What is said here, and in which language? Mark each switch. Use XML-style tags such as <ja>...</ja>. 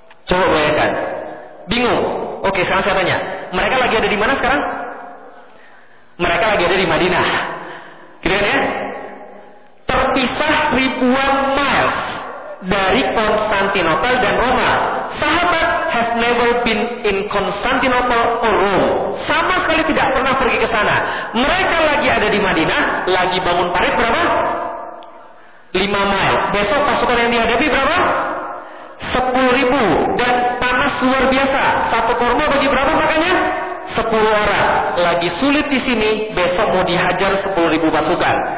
<id>Coba bayangkan, bingung. Oke, sekarang saya tanya, mereka lagi ada di mana sekarang? Mereka lagi ada di Madinah. Gitu kan ya? Terpisah ribuan miles dari Konstantinopel dan Roma.</id> <en>Sahabat have never been in Konstantinopel or Rome.</en> <id>Sama sekali tidak pernah pergi ke sana. Mereka lagi ada di Madinah, lagi bangun parit berapa? 5 mile. Besok pasukan yang dihadapi berapa? 10.000 dan panas luar biasa. Satu kurma bagi berapa makanya? 10 orang. Lagi sulit di sini, besok mau dihajar 10.000 pasukan.</id>